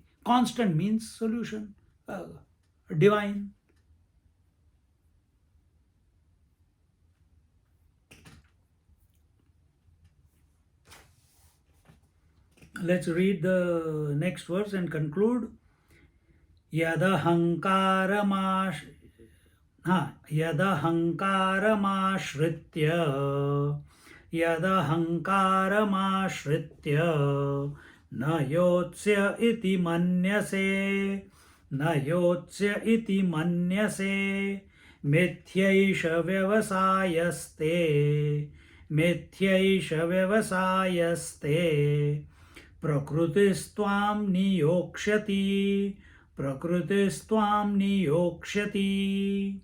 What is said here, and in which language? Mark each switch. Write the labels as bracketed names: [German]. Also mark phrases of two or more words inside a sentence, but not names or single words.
[English] Constant means solution. Divine. Let's read the next verse and conclude. [Sanskrit] यदहङ्कारमाश्रित्य न योत्स्य इति मन्यसे मिथ्यैष व्यवसायस्ते प्रकृतिस्त्वां नियोक्ष्यति.